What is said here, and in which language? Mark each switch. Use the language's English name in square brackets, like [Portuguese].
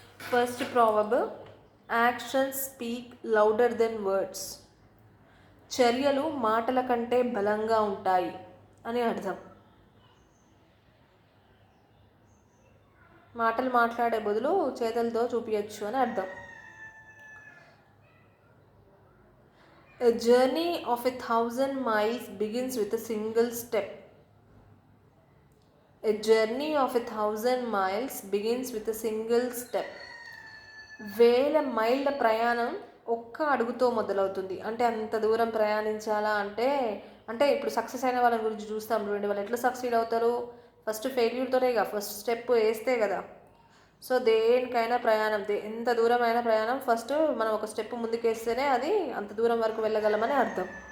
[English] First proverb, actions speak louder than words. [Telugu] చర్యలు మాటల కంటే బలంగా ఉంటాయి అని అర్థం. మాటలు మాట్లాడే బదులు చేతలతో చూపించచ్చు అని అర్థం. [English] A journey of 1,000 miles begins with a single step. A journey of 1,000 miles begins with a single step. [Telugu] 1000 మైళ్ళ ప్రయాణం ఒక్క అడుగుతో మొదలవుతుంది. అంటే అంత దూరం ప్రయాణించాలా అంటే ఇప్పుడు సక్సెస్ అయిన వాళ్ళ గురించి చూస్తాం చూడండి. వాళ్ళు ఎట్లా సక్సీడ్ అవుతారు? ఫస్ట్ ఫెయిల్యూర్తోనే కదా, ఫస్ట్ స్టెప్ వేస్తే కదా. సో దేనికైనా ప్రయాణం, ఎంత దూరమైన ప్రయాణం ఫస్ట్ మనం ఒక స్టెప్ ముందుకేస్తేనే అది అంత దూరం వరకు వెళ్ళగలమని అర్థం.